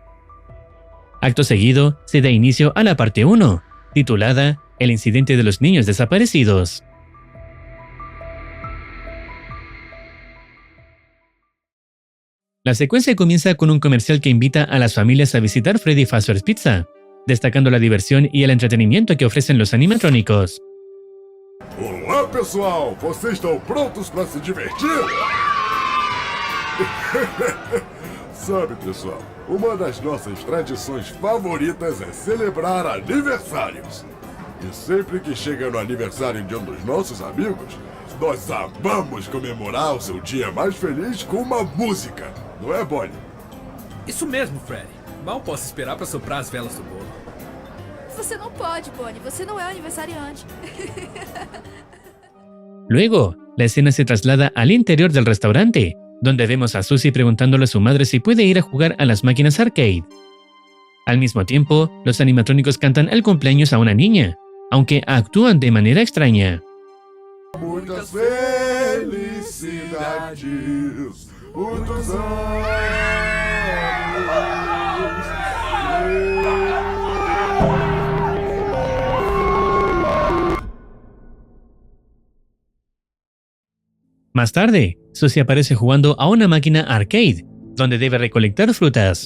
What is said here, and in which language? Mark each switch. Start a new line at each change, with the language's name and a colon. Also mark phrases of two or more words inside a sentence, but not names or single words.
Spanish: Acto seguido, se da inicio a la parte 1, titulada El incidente de los niños desaparecidos. La secuencia comienza con un comercial que invita a las familias a visitar Freddy Fazbear's Pizza, destacando la diversión y el entretenimiento que ofrecen los animatrónicos.
Portuguese: Olá pessoal, vocês estão prontos para se divertir? Sabe, pessoal, uma das nossas tradições favoritas é celebrar aniversários. E sempre que chega no aniversário de um dos nossos amigos, nós amamos comemorar o seu dia mais feliz com uma música, não é, Bonnie? Isso mesmo, Freddy. Mal posso esperar para soprar as velas do bolo. Você não pode, Bonnie. Você não é aniversariante.
Spanish: Luego, la escena se traslada al interior del restaurante, donde vemos a Susie preguntándole a su madre si puede ir a jugar a las máquinas arcade. Al mismo tiempo, los animatrónicos cantan el cumpleaños a una niña, aunque actúan de manera extraña.
Portuguese: Muitas felicidades, muitos anos.
Spanish: Más tarde, Susie aparece jugando a una máquina arcade, donde debe recolectar frutas.